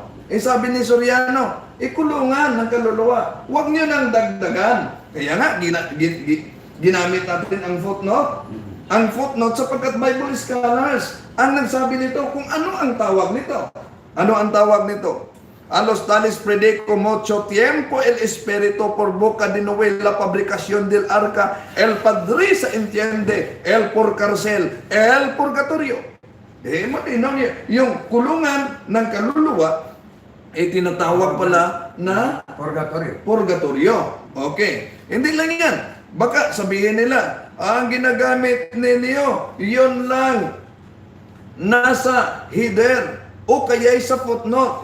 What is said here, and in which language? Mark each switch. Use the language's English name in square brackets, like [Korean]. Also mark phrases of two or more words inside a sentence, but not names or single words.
[Filipino] Sabi ni Soriano, ikulungan ng kaluluwa. Huwag niyo nang dagdagan. Kaya nga, ginamit natin ang footnote. Ang footnote sapagkat [English] Bible scholars [Filipino] ang nagsabi nito kung ano ang tawag nito. Ano ang tawag nito? [Spanish] A los tales predico mucho tiempo el espíritu por boca de Noé la fabricación del arca, el padre se entiende, el por cárcel, el purgatorio. [Filipino] Matinaw niya. Yung kulungan ng kaluluwa tinatawag pala na purgatorio. Okay. Hindi lang yan. Baka sabihin nila, ang ginagamit ninyo, yun lang nasa header o kaya'y sa footnote.